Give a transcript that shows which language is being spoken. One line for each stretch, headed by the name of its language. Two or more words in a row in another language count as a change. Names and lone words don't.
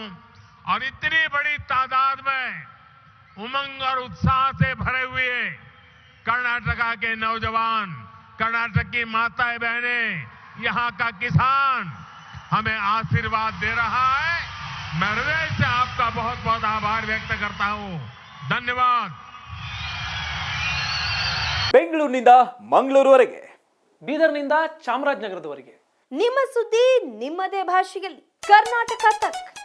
Hindi: और इतनी बड़ी तादाद में उमंग और उत्साह से भरे हुए कर्नाटका के नौजवान, कर्नाटक की माताएं बहनें, यहां का किसान हमें आशीर्वाद दे रहा है। मैं हृदय से आपका बहुत बहुत आभार व्यक्त करता हूं। धन्यवाद।
Kannada: ಬೆಂಗಳೂರಿನಿಂದ ಮಂಗಳೂರುವರೆಗೆ, ಬೀದರ್ನಿಂದ ಚಾಮರಾಜನಗರದವರೆಗೆ ನಿಮ್ಮ ಸುದ್ದಿ ನಿಮ್ಮದೇ ಭಾಷೆಯಲ್ಲಿ ಕರ್ನಾಟಕ ತಕ್.